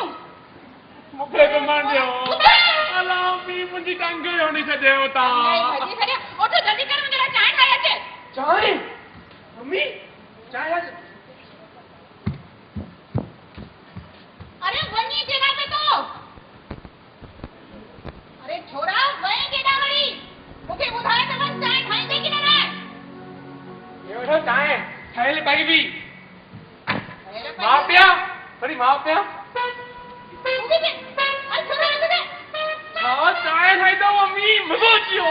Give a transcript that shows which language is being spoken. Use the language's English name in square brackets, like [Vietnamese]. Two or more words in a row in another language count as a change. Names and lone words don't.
[Sindhi] मूंखे सुम्हण ॾियो अला अम्मी मुंहिंजी टंग वणी छॾियो नहीं तव्हां भजी छॾियो उठ जल्दी कर मुंहिंजे लाइ चांहि ठाहे अचे चांहि मम्मी चांहि आज अरे वञी केॾा पे तो अरे छोरा वञी केॾा वरी मूंखे ॿुधाए त वञ चांहि ठाहींदे की न हे वठो चांहि ठहियल पई हुई मां पिया वरी मां पिया हा चांहि ठाहींदो मम्मी मज़ो अची वियो